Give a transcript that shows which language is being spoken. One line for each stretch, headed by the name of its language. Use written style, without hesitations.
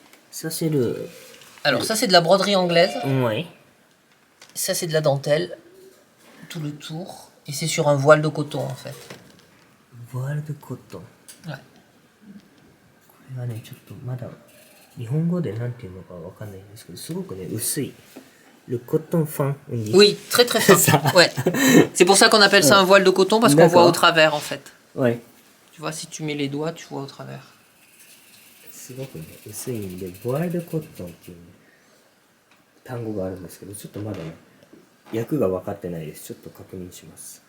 French: Ça, c'est le... Alors ça c'est de la broderie anglaise. Oui. Ça c'est de la dentelle. Tout le tour. Et c'est sur un voile de coton en fait. Voile de coton. Ouais.
Japanese: これはね、ちょっとまだ日本語でなんていうのかわかんないんですけど、すごくね、薄い。
French: Le coton fin, on dit. Oui, très très fin. Ça. Ouais. C'est pour ça qu'on appelle ça un voile de coton parce qu'on voit au travers en fait. Ouais. Tu vois, si tu mets les doigts, tu vois au travers.
Japanese: すごくね、薄いんで、voile de coton っていう、ね、単語があるんですけど、ちょっとまだね、訳が分かってないです。ちょっと確認します。